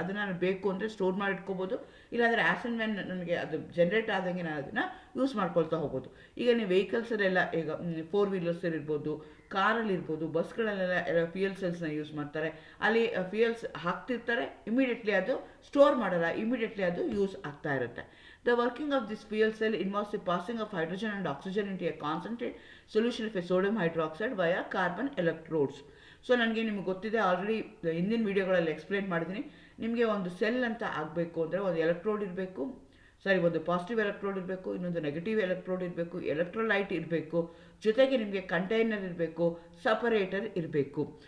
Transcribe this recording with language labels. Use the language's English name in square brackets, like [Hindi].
[Kannada] ಅದನ್ನು ನಾನು ಬೇಕು ಅಂದರೆ ಸ್ಟೋರ್ ಮಾಡಿ ಇಟ್ಕೋಬೋದು, ಇಲ್ಲಾಂದರೆ [English] as and when [Kannada] ನನಗೆ ಅದು ಜನರೇಟ್ ಆದಂಗೆ ನಾನು ಅದನ್ನು ಯೂಸ್ ಮಾಡ್ಕೊಳ್ತಾ ಹೋಗ್ಬೋದು. ಈಗ ನೀವು ವೆಹಿಕಲ್ಸಲ್ಲೆಲ್ಲ ಈಗ 4 wheelers ಇರ್ಬೋದು, ಕಾರಲ್ಲಿ ಇರ್ಬೋದು, ಬಸ್ಗಳಲ್ಲೆಲ್ಲ ಫ್ಯೂಯಲ್ ಸೆಲ್ಸ್ನ ಯೂಸ್ ಮಾಡ್ತಾರೆ. ಅಲ್ಲಿ ಫ್ಯೂಯಲ್ಸ್ ಹಾಕ್ತಿರ್ತಾರೆ, ಇಮಿಡಿಯೇಟ್ಲಿ ಅದು ಸ್ಟೋರ್ ಮಾಡಲ್ಲ, ಇಮಿಡಿಯೇಟ್ಲಿ ಅದು ಯೂಸ್ ಆಗ್ತಾ ಇರುತ್ತೆ. [English] The working of this fuel cell involves the passing of hydrogen and oxygen into a concentrated solution of a sodium hydroxide via carbon electrodes. [Kannada] So ನನಗೆ ನಿಮ್ಗೆ ಗೊತ್ತಿದೆ, ಆಲ್ರೆಡಿ ಹಿಂದಿನ ವೀಡಿಯೋಗಳಲ್ಲಿ explain ಮಾಡಿದ್ದೀನಿ. ನಿಮಗೆ ಒಂದು ಸೆಲ್ ಅಂತ ಆಗಬೇಕು ಅಂದರೆ ಒಂದು ಎಲೆಕ್ಟ್ರೋಡ್ ಇರಬೇಕು, ಒಂದು ಪಾಸಿಟಿವ್ ಎಲೆಕ್ಟ್ರೋಡ್ ಇರಬೇಕು, ಇನ್ನೊಂದು ನೆಗೆಟಿವ್ ಎಲೆಕ್ಟ್ರೋಡ್ ಇರಬೇಕು, ಎಲೆಕ್ಟ್ರೋಲೈಟ್ ಇರಬೇಕು, ಜೊತೆಗೆ ನಿಮಗೆ ಕಂಟೈನರ್ ಇರಬೇಕು, ಸಪರೇಟರ್ ಇರಬೇಕು.